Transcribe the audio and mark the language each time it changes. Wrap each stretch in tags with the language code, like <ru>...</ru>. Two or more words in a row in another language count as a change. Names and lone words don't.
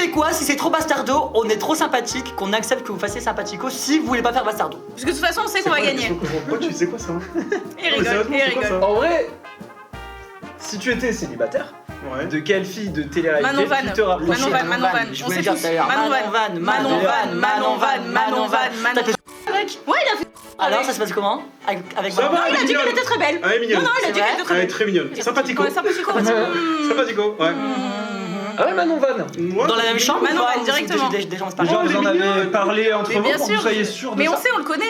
<fr>tu sais quoi, si c'est trop bastardo, on est trop sympathique qu'on accepte que vous fassiez sympathico si vous voulez pas faire bastardo. Parce que de toute façon, on sait qu'on va gagner. Pourquoi tu sais quoi ça? Il rigole, il rigole. En vrai, si tu étais célibataire, Ouais. de quelle fille de télé-réalité Manon Van. tu te rapproches? Manon Van, Manon Van. Je On voulais sait dire tous. tout à l'heure. Manon Van. Manon Van, Manon Van, Manon Van, Manon Van. Ouais, il a fait. Alors ça se passe comment? Avec Ça Manon va, Van Il a dit mignonne. qu'elle était très belle. Elle est mignonne. Non, il a dit C'est qu'elle était très Elle est belle. très mignonne. Sympathico. Ouais, sympathico. Sympathico, ouais. Ah ouais, Manon Van. Ouais. Dans la même chambre Manon ou pas? Van, Ou directement. c'est Déjà on se parle. Genre, elle vous est en avez mignonne. parlé entre Mais vous bien pour que sûr. vous soyez sûr de Mais ça? on sait, on le connaît.</fr>